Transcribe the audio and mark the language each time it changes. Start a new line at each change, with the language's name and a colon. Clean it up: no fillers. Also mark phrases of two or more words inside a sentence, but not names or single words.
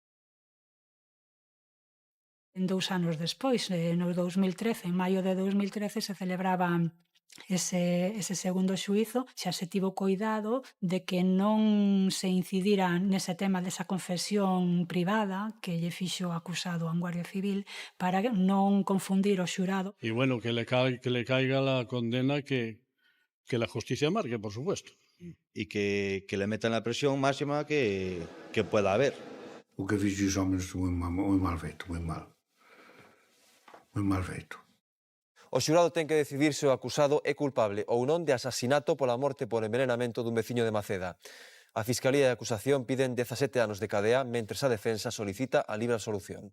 Galician: En 2 anos despois, no 2013, en maio de 2013, se celebraba ese segundo xuízo. Xa se tivo coidado de que non se incidira nese tema desa confesión privada que lle fixo o acusado a un guardia civil, para non confundir o xurado.
Spanish: Y bueno, que le caiga la condena que la justicia marque, por supuesto. Y que le metan la presión máxima que pueda haber.
Galician: O que fixo os homens moi mal feito, moi mal. Moi mal feito. O xurado ten que decidir se o acusado é culpable ou non de asasinato pola morte por envenenamento dun veciño de Maceda. A Fiscalía e a acusación piden 17 anos de cadea, mentres a defensa solicita a libre absolución.